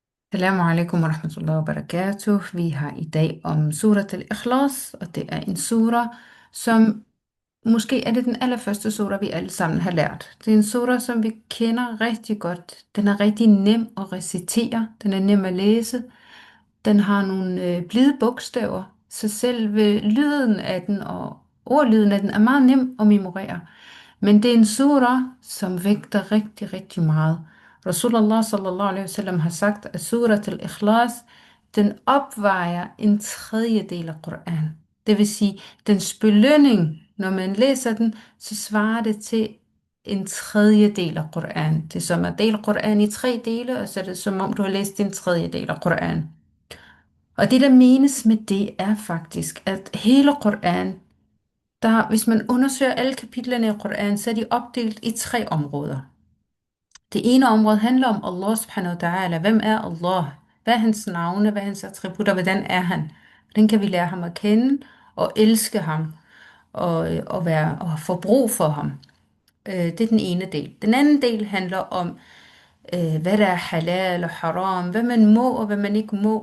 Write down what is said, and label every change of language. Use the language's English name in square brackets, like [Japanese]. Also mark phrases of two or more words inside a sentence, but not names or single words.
[Arabic] السلام عليكم ورحمة الله وبركاته. [Danish] Vi har i dag om Surat al-Ikhlas, og det er en sura, som måske er det den allerførste sura, vi alle sammen har lært. Det er en sura, som vi kender rigtig godt. Den er rigtig nem at recitere, den er nem at læse, den har nogle blide bogstaver, så selve lyden af den og ordlyden af den er meget nem at memorere. Men det er en sura, som vægter rigtig, rigtig meget. Rasulullah [Arabic] صلى الله عليه وسلم [Danish] har sagt, at surat al-Ikhlas, den opvejer en tredjedel af Koran. Det vil sige, dens belønning, når man læser den, så svarer det til en tredjedel af Koran. Det er som at dele Koran i tre dele, og så er det som om du har læst en tredjedel af Koran. Og det, der menes med det, er faktisk, at hele Koran, hvis man undersøger alle kapitlerne i Koran, så er de opdelt i tre områder. Det ene område handler om Allah [Arabic] سبحانه وتعالى. [Danish] Hvem er Allah? Hvad er hans navne? Hvad er hans attributter? Hvordan er han? Hvordan kan vi lære ham at kende og elske ham og få brug for ham? Det er den ene del. Den anden del handler om, hvad der er halal og haram, hvad man må og hvad man ikke må.